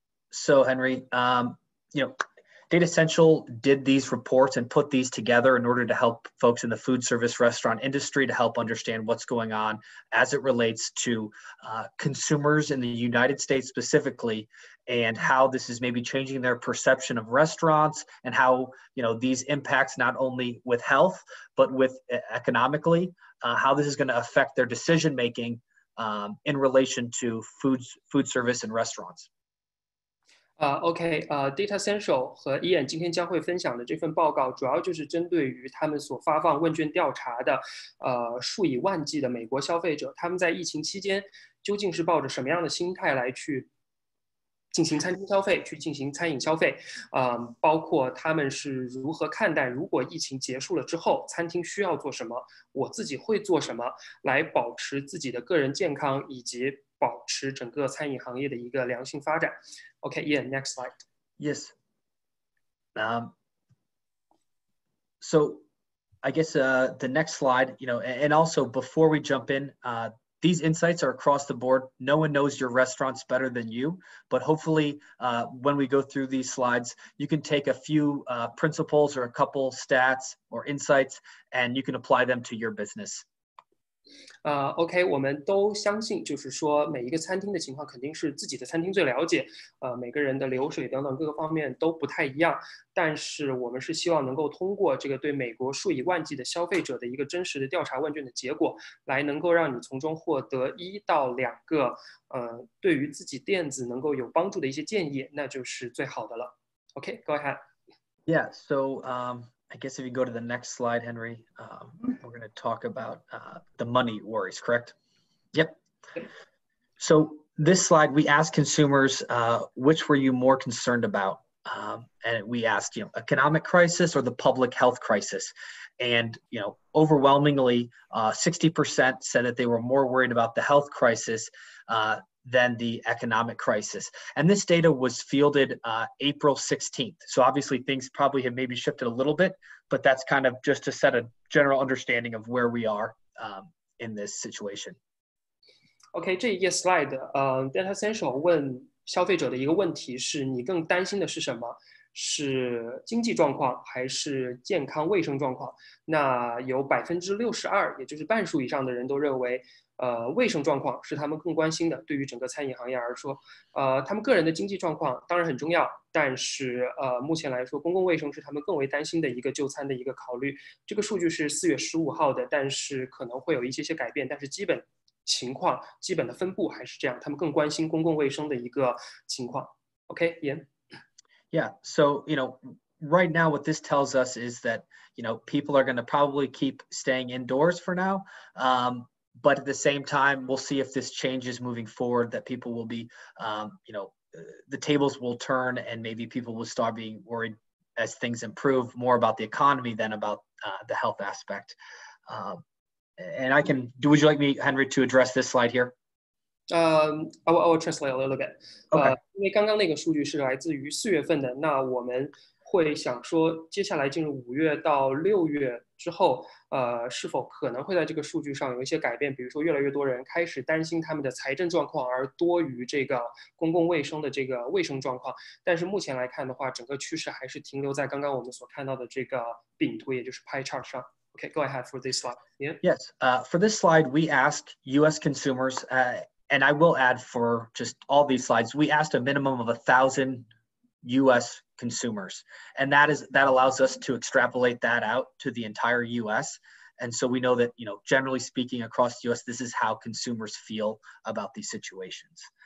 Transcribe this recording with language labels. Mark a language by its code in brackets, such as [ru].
[en] So, Henry, Datassential did these reports and put these together in order to help folks in the food service restaurant industry to help understand what's going on as it relates to consumers in the United States specifically, and how this is maybe changing their perception of restaurants, and how these impacts not only with health but with economically, how this is going to affect their decision making in relation to food service and restaurants. [zh] OK，Datassential 和 Ian 今天将会分享的这份报告，主要就是针对于他们所发放问卷调查的数以万计的美国消费者，他们在疫情期间究竟是抱着什么样的心态来去进行餐厅消费，去进行餐饮消费，包括他们是如何看待如果疫情结束了之后，餐厅需要做什么，我自己会做什么，来保持自己的个人健康以及保持整个餐饮行业的一个良性发展。 [en] Okay, Ian, next slide. Yes. So I guess the next slide, and also before we jump in, these insights are across the board. No one knows your restaurants better than you, but hopefully when we go through these slides, you can take a few principles or a couple stats or insights, and you can apply them to your business. [zh] OK， 我们都相信，就是说每一个餐厅的情况肯定是自己的餐厅最了解，每个人的流水等等各个方面都不太一样。但是我们是希望能够通过这个对美国数以万计的消费者的一个真实的调查问卷的结果，来能够让你从中获得1到2个对于自己店子能够有帮助的一些建议，那就是最好的了。 [en] OK, go ahead. Yeah, so I guess if you go to the next slide, Henry, we're going to talk about the money worries, correct? Yep. So this slide, we asked consumers, which were you more concerned about? And we asked, economic crisis or the public health crisis? And, overwhelmingly, 60% said that they were more worried about the health crisis than the economic crisis. And this data was fielded April 16th. So obviously things probably have maybe shifted a little bit, but that's kind of just to set a general understanding of where we are in this situation. [zh] OK， 这一页 slide， Datassential 问消费者的一个问题是：你更担心的是什么？是经济状况还是健康卫生状况？那有62%，也就是半数以上的人都认为，卫生状况是他们更关心的。对于整个餐饮行业而说，他们个人的经济状况当然很重要，但是目前来说，公共卫生是他们更为担心的一个就餐的一个考虑。这个数据是4月15号的，但是可能会有一些改变，但是基本情况、基本的分布还是这样，他们更关心公共卫生的一个情况。 [en] OK， Ian。 Yeah. So, right now what this tells us is that, people are going to probably keep staying indoors for now. But at the same time, we'll see if this changes moving forward, that people will be, the tables will turn and maybe people will start being worried as things improve more about the economy than about the health aspect. And would you like me, Henry, to address this slide here? I will translate a little bit. Okay. [zh] 因为刚刚那个数据是来自于4月份的，那我们会想说，接下来进入5月到6月之后，是否可能会在这个数据上有一些改变？比如说，越来越多人开始担心他们的财政状况，而多于这个公共卫生的这个卫生状况。但是目前来看的话，整个趋势还是停留在刚刚我们所看到的这个饼图，也就是 pie chart 上。 [en] Okay, go ahead for this slide. Yeah. Yes. For this slide, we asked U.S. consumers. And I will add for just all these slides, we asked a minimum of 1,000 U.S. consumers. And that allows us to extrapolate that out to the entire U.S. And so we know that, generally speaking across the U.S., this is how consumers feel about these situations.